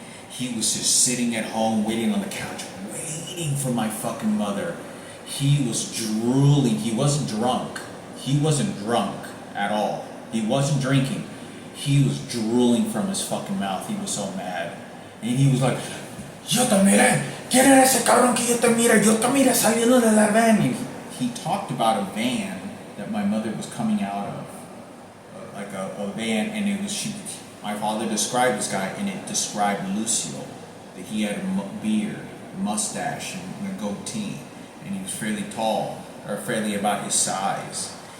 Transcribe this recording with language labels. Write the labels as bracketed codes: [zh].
[en] He was just sitting at home waiting on the couch, waiting for my fucking mother. He was drooling. He wasn't drunk. He wasn't drunk at all. He wasn't drinking. He was drooling from his fucking mouth. He was so mad. And he was like, [es] yo te miré, ¿quién era ese cabrón que yo te miré saliendo de la van? [en] And he talked about a van that my mother was coming out of. Like a van, and it was my father described this guy, and it described Lucio, that he had a beard, mustache, and a goatee, and he was fairly tall, or fairly about his size.